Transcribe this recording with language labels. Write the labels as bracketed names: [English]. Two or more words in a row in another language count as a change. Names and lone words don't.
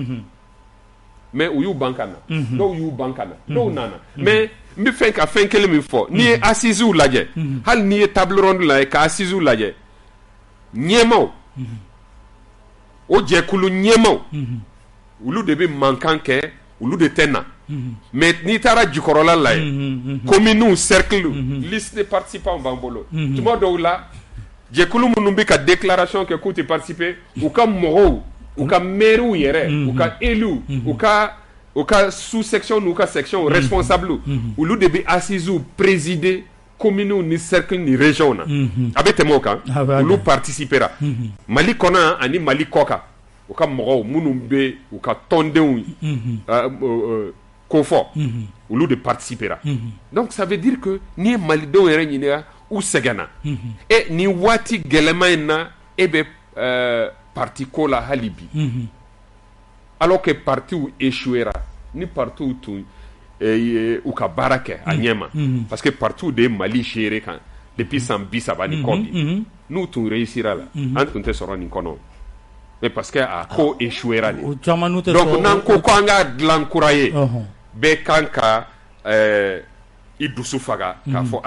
[Bambara] mais u y'u ban ka na dɔw y'u ban ka na dɔw nana mais n bɛ fɛ ka fɛn kelen min fɔ n'i ye assises lajɛ hali n'i ye [French] table ronde [Bambara] lajɛ ka assises lajɛ ɲɛmaw o jɛkulu ɲɛmaw olu de bɛ mankan kɛ olu de tɛ na mais n'i taara jukɔrɔla la ye [French] communes cercle liste de participants [Bambara] b'an bolo tuma dɔw la jɛkulu minnu bɛ ka déclaration kɛ k'u tɛ participer u ka mɔgɔw u ka maires yɛrɛ u ka élus u ka [French] sous section [Bambara] n'u ka [French] section responsable [Bambara] olu de bɛ assises présider communes ni cercle ni région na a bɛ tɛmɛ o kan olu participera Mali kɔnɔ ani Mali kɔ kan u ka mɔgɔw minnu bɛ u ka tɔndenw ko fɔ olu de participera [French] donc ça veut dire que [Bambara] n'i ye Malidenw yɛrɛ ɲininka u sɛgɛnna ni waati gɛlɛma in na e bɛ parti ko la hali bi [French] alors que [Bambara] partiw échouera ni partiw tun u ka baara kɛ a ɲɛma [French] parce que [Bambara] partiw de ye Mali gérer kan depuis san 30 ni kɔ bi n'u tun réussira la an tun tɛ sɔrɔ nin kɔnɔ [French] mais parce que [Bambara] a ko échouera de donc n'an ko an ka dilan kura ye bɛɛ kan ka i dusu faga k'a fɔ